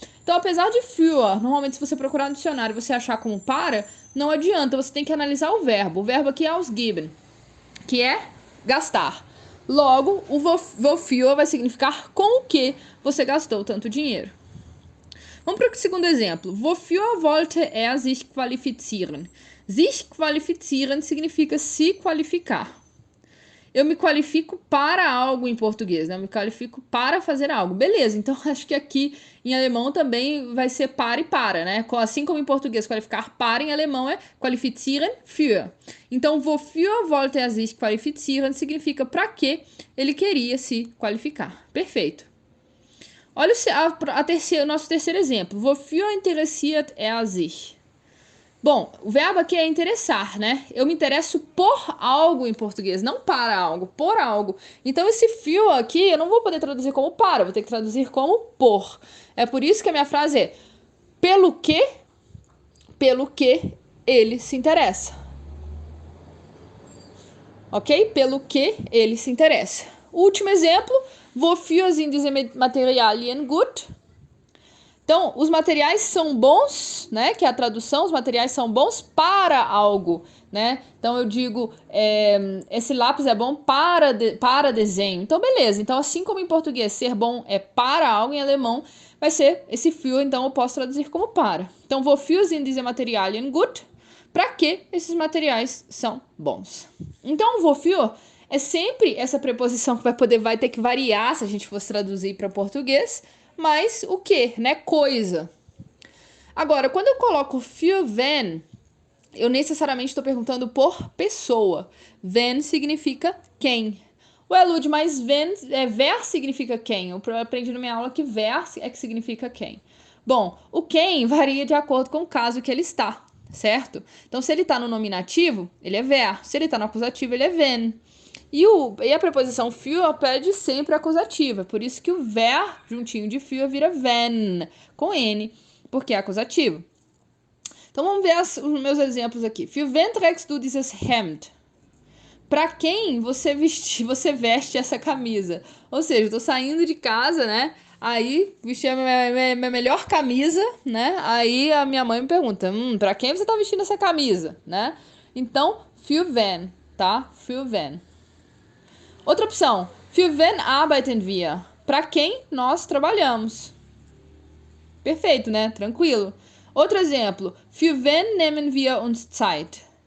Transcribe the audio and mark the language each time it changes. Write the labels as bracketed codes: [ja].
[pt] Então, apesar de für, normalmente se você procurar no dicionário e você achar como para, não adianta, você tem que analisar o verbo. O verbo aqui é ausgeben, que é gastar. Logo, o wofür vai significar com o que você gastou tanto dinheiro. Vamos para o segundo exemplo. [de] Wofür wollte er sich qualifizieren? [pt] Sich qualifizieren significa se qualificar. Eu me qualifico para algo em português, né? Eu me qualifico para fazer algo. Beleza, então acho que aqui em alemão também vai ser para e para, né? Assim como em português qualificar para, em alemão é [de] qualifizieren für. [pt] Então, [de] wofür wollte er sich qualifizieren [pt] significa para que ele queria se qualificar. Perfeito. Olha o nosso terceiro exemplo. [de] Wofür interessiert er sich? [pt] Bom, o verbo aqui é interessar, né? Eu me interesso por algo em português, não para algo, por algo. Então, esse fio aqui eu não vou poder traduzir como para, vou ter que traduzir como por. É por isso que a minha frase é pelo que ele se interessa. Ok? Pelo que ele se interessa. Último exemplo, [de] wofür sind diese Materialien gut? [pt] Então, os materiais são bons, né? Que é a tradução, os materiais são bons para algo, né? Então, eu digo, esse lápis é bom para desenho. Então, beleza. Então, assim como em português ser bom é para algo, em alemão vai ser esse für, então eu posso traduzir como para. [de] Então, wofür sind diese Materialien gut? [pt] Para que esses materiais são bons? Então, wofür é sempre essa preposição que vai ter que variar se a gente fosse traduzir para português, mas o que, né? Coisa. Agora, quando eu coloco für wenn, eu necessariamente estou perguntando por pessoa. Wenn significa quem. Ué, Lud, mas wer significa quem? Eu aprendi na minha aula que wer é que significa quem. Bom, o quem varia de acordo com o caso que ele está, certo? Então, se ele está no nominativo, ele é wer. Se ele está no acusativo, ele é wenn. E a preposição für pede sempre acusativa. Por isso que o wer, juntinho de für, vira wenn, com N, porque é acusativo. Então, vamos ver os meus exemplos aqui. [de] Für wen trägst du dieses Hemd? [pt] Para quem você veste essa camisa? Ou seja, eu tô saindo de casa, né? Aí, vesti a minha melhor camisa, né? Aí a minha mãe me pergunta, para quem você tá vestindo essa camisa, né? [de] Então, für wen, tá? Für wen. [pt] Outra opção, [de] für wen arbeiten wir? [pt] Para quem nós trabalhamos? Perfeito, né? Tranquilo. Outro exemplo, [de] für wen nehmen wir uns Zeit?